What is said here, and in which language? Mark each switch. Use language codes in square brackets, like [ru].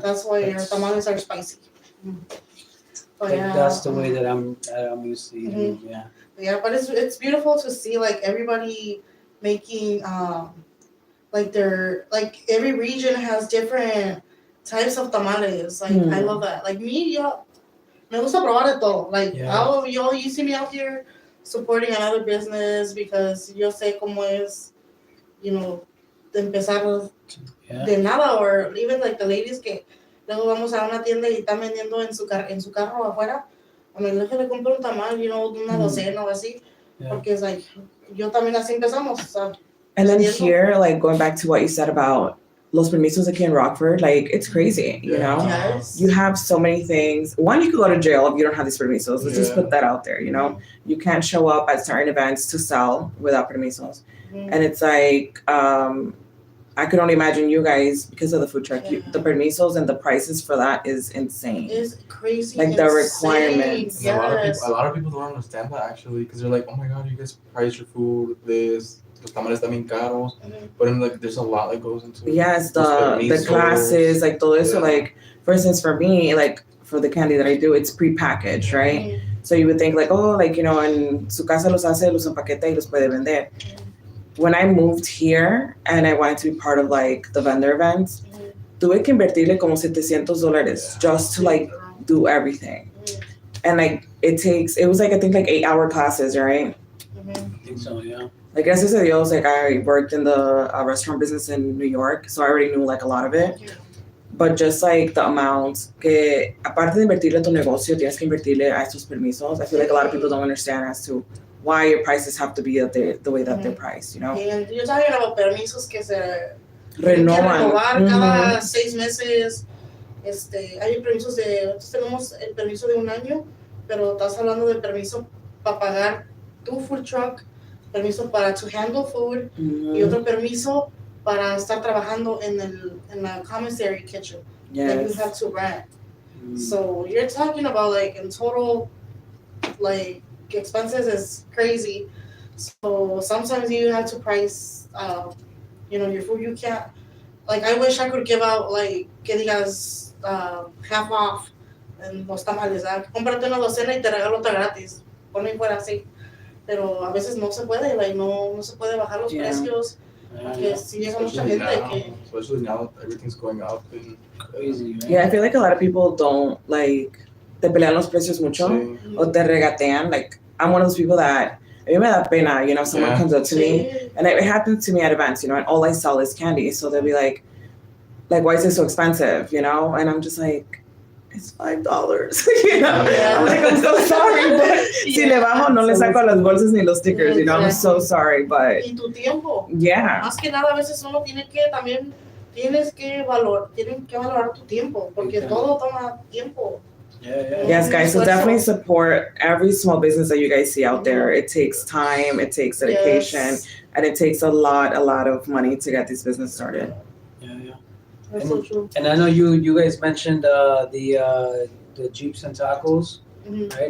[en] That's why our tamales are spicy. But Like, yeah, that's the way that I'm used to eating. Yeah. Yeah, but it's beautiful to see like everybody making like every region has different types of tamales. Like I love that. [es] Like me, me gusta probar de todo. [en] Like you see me out here supporting another business because [es] yo sé cómo es, de empezar de nada, [en] or even like the ladies [es] que luego vamos a una tienda y están vendiendo en su carro afuera. A mí le compro un tamal, una docena o así, porque es like, yo también así empezamos. [en] And then here, like going back to what you said about [es] los permisos aquí [en] in Rockford, like it's crazy, Yes. You have so many things. One, you could go to jail if you don't have these permisos. Let's just put that out there, You can't show up at certain events to sell without permisos. And it's like, I could only imagine you guys, because of the food truck, the permisos and the prices for that is insane. It's crazy. Like the requirements. Yes. A lot of people don't understand that actually, because they're like, oh my god, you guys price your food this. [es] Los tamales están bien caros, [en] but then like there's a lot that goes into it. Yes, the classes, like [es] todo eso, [en] like for instance, for me, like for the candy that I do, it's prepackaged, right? So you would think like, oh, like [es] en su casa los hace, los empaqueta y los puede vender. [en] When I moved here and I wanted to be part of like the vendor events, [es] tuve que invertirle como [en] $700 just to like do everything. And like it was like I think like 8-hour classes, right? I think so, yeah. Like [es] gracias a Dios, [en] like I worked in the restaurant business in New York, so I already knew like a lot of it. But just like the amount [es] que aparte de invertirle a tu negocio, tienes que invertirle a estos permisos. [en] I feel like a lot of people don't understand as to why your prices have to be the way that they're priced, And you're talking about permisos [es] que se renovan cada 6 meses. Hay permisos nosotros tenemos el permiso de 1 año, pero estás hablando de permiso para pagar tu food truck, permiso para [en] to handle food [es] y otro permiso para estar trabajando en la commissary kitchen [en] that you have to rent. So you're talking about like in total like expenses is crazy. So sometimes you have to price your food. You can't, like, I wish I could give out like [es] que digas [en] half off [es] en los tamales. Cómprate una docena y te regalo otra gratis. Ponme fuera así. pero a veces no se puede, like, no se puede bajar los precios, porque sí llega mucha gente que... [en] Especially now, everything's going up and Crazy, right? Yeah, I feel like a lot of people don't like [es] te pelean los precios mucho sí. o te regatean. [en] Like I'm one of those people that [es] a mí me da pena, [en] you know, if someone comes up to me and it happens to me at events, you know, and all I sell is candy, so they'll be like, why is it so expensive, you know? And I'm just like, it's $5, you know. I'm like, I'm so sorry, but [es] si le bajo no le saco las bolsas ni los stickers, [en] you know. I'm so sorry, but [es] y tu tiempo, [en] yeah, [es] más que nada a veces uno tiene que también tienen que valorar tu tiempo, porque todo toma tiempo. [en] Yes, guys. So definitely support every small business that you guys see out there. It takes time, it takes dedication, and it takes a lot of money to get this business started. That's so true. And I know you guys mentioned the Jeeps and Tacos, right?